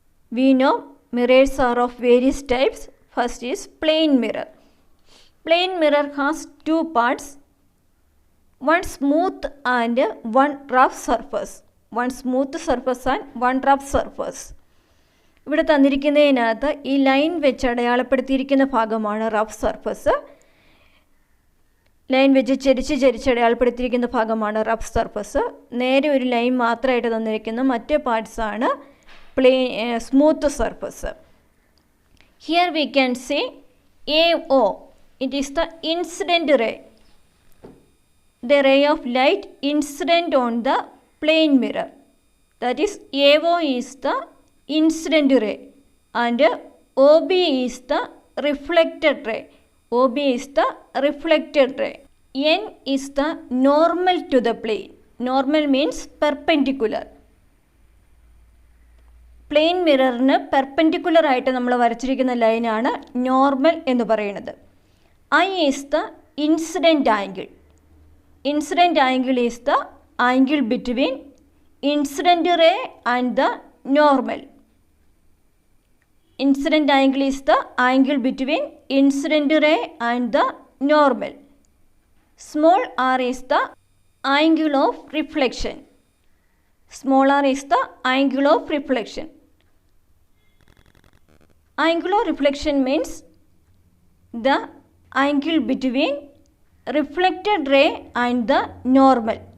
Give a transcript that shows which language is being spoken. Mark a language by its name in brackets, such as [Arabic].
[English] We know mirrors are of various types. First is plane mirror. Plane mirror has two parts, one smooth and one rough surface. One smooth surface and one rough surface. [Malayalam] ഇവിടെ തന്നിരിക്കുന്നതിനകത്ത് ഈ line വെച്ച് അടയാളപ്പെടുത്തിയിരിക്കുന്ന ഭാഗമാണ് rough surface. Line വെച്ച് ചരിച്ച് അടയാളപ്പെടുത്തിയിരിക്കുന്ന ഭാഗമാണ് rough surface. നേരെ ഒരു line മാത്രമായിട്ട് തന്നിരിക്കുന്ന മറ്റേ പാർട്സാണ് smooth surface. [English] Here we can see AO. It is the incident ray. The ray of light incident on the plane mirror. That is AO is the incident ray and OB is the reflected ray. OB is the reflected ray. N is the normal to the plane. Normal means perpendicular. [Malayalam] Plain മിററിന് perpendicular ആയിട്ട് നമ്മൾ വരച്ചിരിക്കുന്ന ലൈനാണ് normal എന്ന് പറയുന്നത്. [English] I is the incident angle. Incident angle is the angle between incident ray and the normal. Incident angle is the angle between incident ray and the normal. Small r is the angle of reflection. Small r is the angle of reflection. Angle of reflection means the angle between reflected ray and the normal.